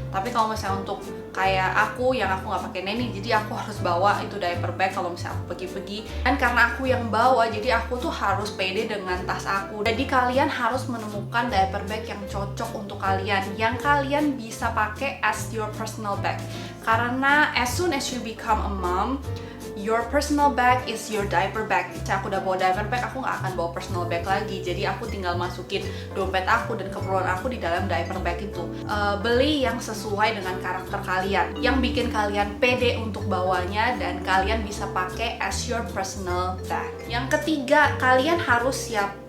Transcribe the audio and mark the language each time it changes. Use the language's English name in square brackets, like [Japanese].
[Indonesian] Tapi kalau misalnya untuk kayak aku yang aku nggak pakai neni, jadi aku harus bawa itu diaper bag kalau misalnya aku pergi-pergi. Dan karena aku yang bawa, jadi aku tuh harus pede dengan tas aku. Jadi kalian harus menemukan diaper bag yang cocok untuk kalian, yang kalian bisa pakai [English] as your personal bag. Karena as soon as you become a mom, your personal bag is your diaper bag. [Indonesian] Aku udah bawa diaper bag, aku nggak akan bawa personal bag lagi. Jadi aku tinggal masukin dompet aku dan keperluan aku di dalam diaper bag itu. Beli yang sesuai dengan karakter kalian, yang bikin kalian pede untuk bawanya dan kalian bisa pakai [English] as your personal bag. [Indonesian] Yang ketiga, kalian harus siap